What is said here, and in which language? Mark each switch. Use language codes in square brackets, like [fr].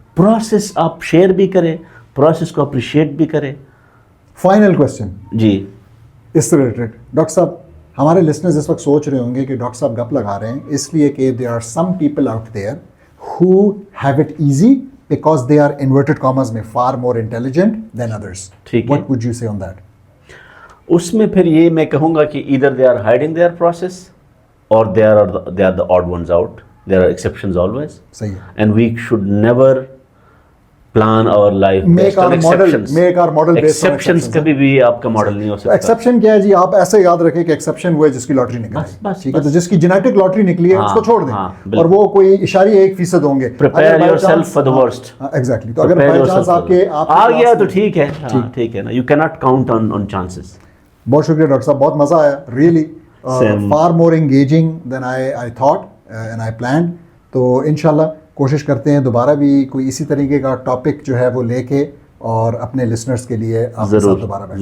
[ur] Process آپ share بھی کریں, پروسیس کو اپریشیٹ بھی کریں. فائنل کوسچن جی اس سے ریلیٹڈ. ڈاکٹر صاحب ہمارے لسنرز اس وقت سوچ رہے ہوں گے کہ ڈاکٹر صاحب گپ لگا رہے ہیں اس لیے کہ [en] There are some people out there who have it easy because they are inverted commas میں far more intelligent than others. What would you say on that? [ur] اس میں پھر یہ میں کہوں گا کہ [en] either they are hiding their process or they are the odd ones out. There are exceptions always. [ur] صحیح ہے. [en] And we should never plan our life based on exceptions. Make our model based on exceptions. [ur] کبھی بھی آپ کا model نہیں ہو سکتا. Exception کیا ہے جی؟ آپ ایسے یاد رکھیں کہ ایکسیپشن وہ ہے جس کی لاٹری نکلی. ٹھیک ہے. تو جس کی جینیٹک لاٹری نکلی ہے اس کو چھوڑ دیں, اور وہ کوئی اشاریہ 1% ہوں گے. [en] Prepare yourself for the worst. [ur] Exactly. تو اگر بائی چانس آپ کے آ گیا تو ٹھیک ہے, ٹھیک ہے نا. [en] You cannot count on chances. [ur] بہت شکریہ ڈاکٹر صاحب, بہت مزہ آیا. [en] Really far more engaging than I thought and I planned. [ur] تو انشاءاللہ کوشش کرتے ہیں دوبارہ بھی کوئی اسی طریقے کا ٹاپک جو ہے وہ لے کے اور اپنے لسنرز کے لیے آپ کے ساتھ دوبارہ بیٹھیں.